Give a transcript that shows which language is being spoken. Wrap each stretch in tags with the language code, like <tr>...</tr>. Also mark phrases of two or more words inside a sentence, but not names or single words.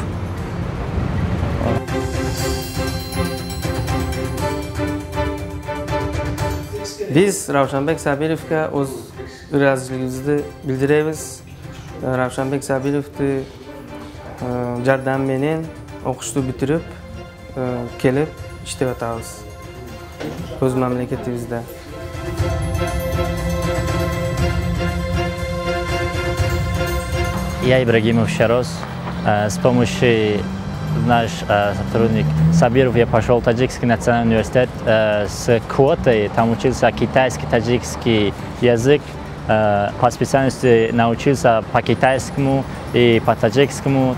<uz>Biz Ravshanbek Sabirovga o'z razziligimizni bildiramiz. Ravshanbek Sabirovni yordam bilan o'qishni bitirib, kelib ishlayotamiz o'z mamlakatimizda.</uz> <ru>Я Ибрагимов Шарос. С помощью нашего сотрудника Сабиров я пошел в Таджикский национальный университет с квотой. Там учился китайский, таджикский язык. По специальности научился по китайскому и по таджикскому.</ru>